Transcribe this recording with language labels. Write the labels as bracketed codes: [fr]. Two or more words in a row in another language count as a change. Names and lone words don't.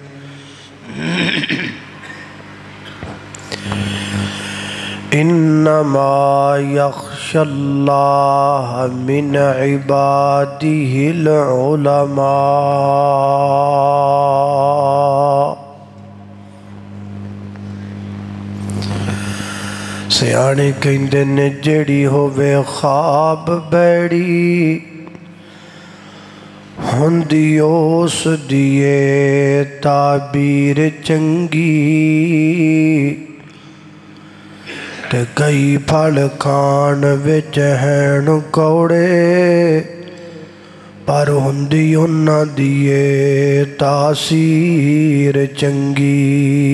[ar] انما یخشی اللہ من عبادہ العلماء، [pa] سیانے کہندے نے جڑی ہووے خواب بیڑی، ہوندی اس دیے تعبیر چنگی، تے کئی پھل کھان وچ ہین کوڑے، پر ہوندی انہاں دیے تاثیر چنگی۔